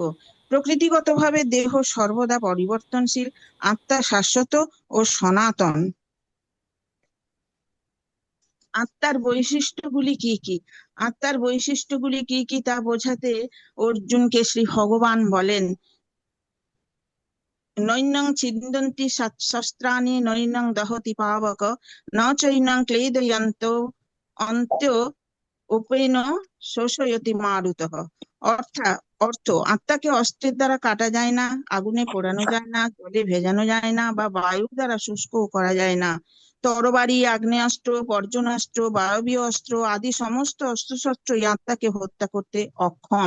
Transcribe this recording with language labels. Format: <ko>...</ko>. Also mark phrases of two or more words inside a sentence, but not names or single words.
<bn>প্রকৃতিগতভাবে দেহ সর্বদা পরিবর্তনশীল, আত্মা শাশ্বত ও সনাতন। আত্মার বৈশিষ্ট্যগুলি কি কি? আত্মার বৈশিষ্ট্যগুলি কি কি তা বোঝাতে অর্জুনকে শ্রী ভগবান বলেন,</bn> <sa>নৈনং ছিন্দন্তি শস্ত্রাণি নৈনং দহতি পাবক ন চৈনং ক্লেদয়ন্ত অন্ত্য উপেন শোষয়তি মারুতঃ।</sa> <bn>অর্থ, আত্মাকে অস্ত্রের দ্বারা কাটা যায় না, আগুনে পোড়ানো যায় না, জলে ভেজানো যায় না বা বায়ুর দ্বারা শুষ্কও করা যায় না। তরবারি, আগ্নেয়াস্ত্র, বর্জনাস্ত্র, বায়বীয় অস্ত্র আদি সমস্ত অস্ত্রশস্ত্রই আত্মাকে হত্যা করতে অক্ষম।</bn>